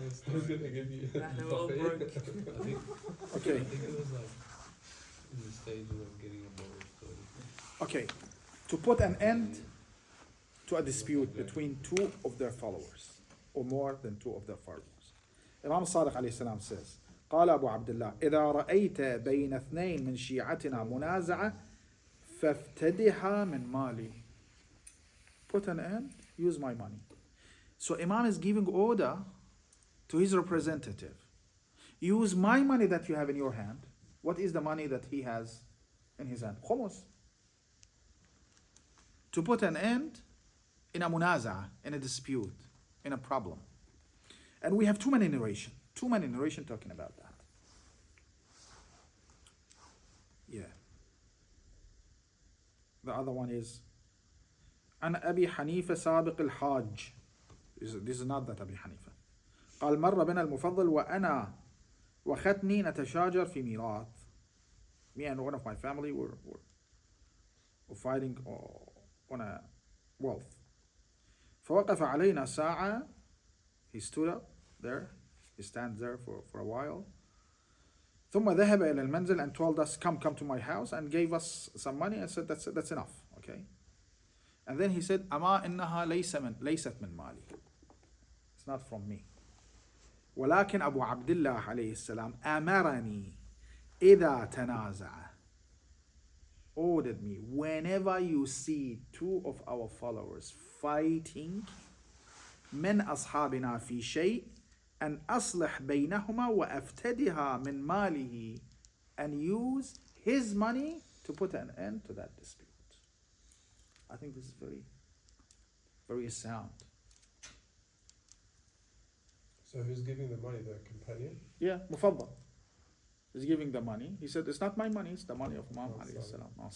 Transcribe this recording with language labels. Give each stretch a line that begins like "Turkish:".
English: Who's gonna give you?
Arabic: نحن
English: we're all broke. Okay. I think it was like in the stages of getting a boat. Okay. To put an end to a dispute between two of their followers, or more than two of their followers. Imam Sadiq alayhi salam says,
Arabic: قال أبو عبد الله إذا رأيت بين اثنين من شيعتنا منازعة فافتدحها من مالي.
English: Put an end, use my money. So Imam is giving order to his representative. Use my money that you have in your hand. What is the money that he has in his hand? Khumus. To put an end in a munaza, in a dispute, in a problem. And we have too many narration talking about that. Yeah. The other one is
Arabic: عن أبي حنيفة سابق الحاج.
English: This is not that أبي حنيفة.
Arabic: قال مر بنا المفضل وأنا وختني نتشاجر في ميراث.
English: Me and one of my family were fighting on a wealth.
Arabic: فوقف علينا ساعة.
English: He stood up there. He stands there for a while.
Arabic: ثم ذهب إلى المنزل
English: and told us, come to my house, and gave us some money. I said, that's enough, okay? And then he said,
Arabic: أما إنها ليست من مالي.
English: It's not from me.
Arabic: ولكن أبو عبد الله عليه السلام أمرني إذا تنازع,
English: ordered me, whenever you see two of our followers fighting
Arabic: من أصحابنا في شيء أن أصلح بينهما وأفتدها من ماله
English: and use his money to put an end to that dispute. I think this is very, very sound. So who's giving the money? The companion? Yeah, Mufaddal is giving the money. He said, it's not my money, it's the money of Imam alayhi salam.